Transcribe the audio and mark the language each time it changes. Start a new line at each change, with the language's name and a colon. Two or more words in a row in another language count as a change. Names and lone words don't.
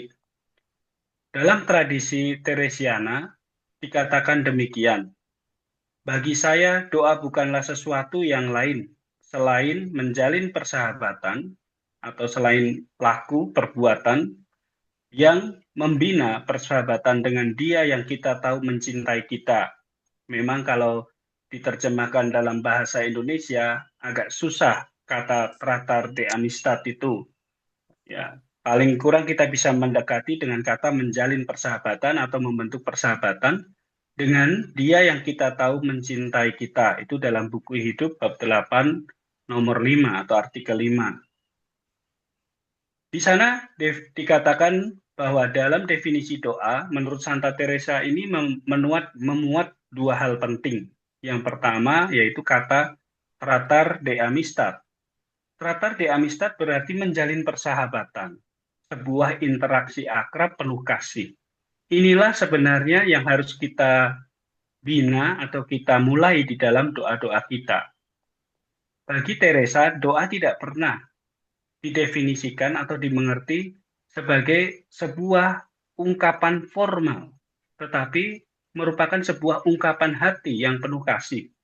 Indonesian: Dalam tradisi Teresiana dikatakan demikian, bagi saya doa bukanlah sesuatu yang lain selain menjalin persahabatan atau selain laku perbuatan yang membina persahabatan dengan Dia yang kita tahu mencintai kita. Memang kalau diterjemahkan dalam bahasa Indonesia agak susah kata
Spanish: tratar de amistad
Indonesian: itu. Ya, paling kurang kita bisa mendekati dengan kata menjalin persahabatan atau membentuk persahabatan dengan dia yang kita tahu mencintai kita. Itu dalam buku hidup bab 8 nomor 5 atau artikel 5. Di sana dikatakan bahwa dalam definisi doa, menurut Santa Teresa ini memuat dua hal penting. Yang pertama yaitu kata
Spanish: tratar de amistad. Tratar de amistad
Indonesian: berarti menjalin persahabatan, sebuah interaksi akrab penuh kasih. Inilah sebenarnya yang harus kita bina atau kita mulai di dalam doa-doa kita. Bagi Teresa, doa tidak pernah didefinisikan atau dimengerti sebagai sebuah ungkapan formal, tetapi merupakan sebuah ungkapan hati yang penuh kasih.